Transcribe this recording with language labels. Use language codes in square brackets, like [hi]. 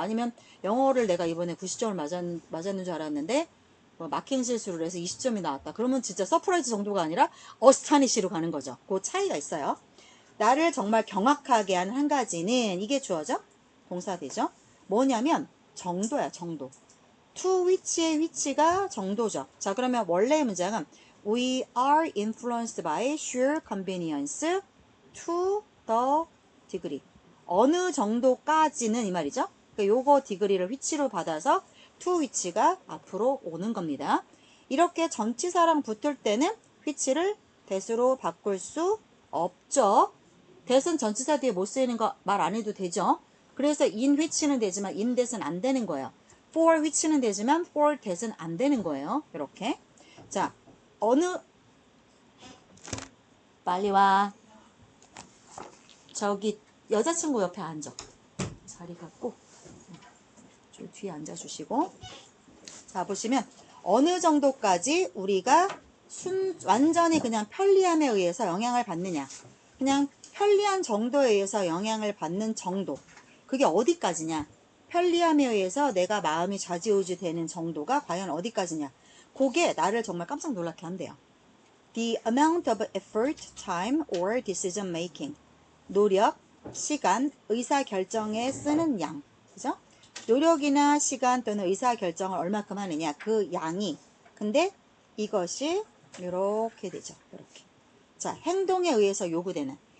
[ko] 아니면 영어를 내가 이번에 90점을 맞았는 줄 알았는데 뭐 마킹 실수를 해서 20점이 나왔다. 그러면 진짜 서프라이즈 정도가 아니라 어스타니시로 가는 거죠. 그 차이가 있어요. 나를 정말 경악하게 한 한 가지는 이게 주어져? 동사 되죠? 뭐냐면 정도야, 정도. to which의 which가 정도죠. 자, 그러면 원래의 문장은 [en] We are influenced by sheer convenience to the degree. [ko] 어느 정도까지는 이 말이죠. 그러니까 요거 degree를 which로 받아서 to which가 앞으로 오는 겁니다. 이렇게 전치사랑 붙을 때는 which를 대수로 바꿀 수 없죠. that은 전치사 뒤에 못 쓰이는 거 말 안 해도 되죠. 그래서 in which는 되지만 in that은 안 되는 거예요. for which는 되지만 for that은 안 되는 거예요. 이렇게. 자, 어느 빨리 와. 저기 여자친구 옆에 앉아. 자리 갖고 저 뒤에 앉아주시고. 자, 보시면 어느 정도까지 우리가 완전히 그냥 편리함에 의해서 영향을 받느냐. 그냥 편리한 정도에 의해서 영향을 받는 정도. 그게 어디까지냐. 편리함에 의해서 내가 마음이 좌지우지 되는 정도가 과연 어디까지냐. 그게 나를 정말 깜짝 놀라게 한대요. [en] The amount of effort, time, or decision making. [ko] 노력, 시간, 의사결정에 쓰는 양. 그죠? 노력이나 시간 또는 의사결정을 얼마큼 하느냐. 그 양이. 근데 이것이 이렇게 되죠. 이렇게. 자, 행동에 의해서 요구되는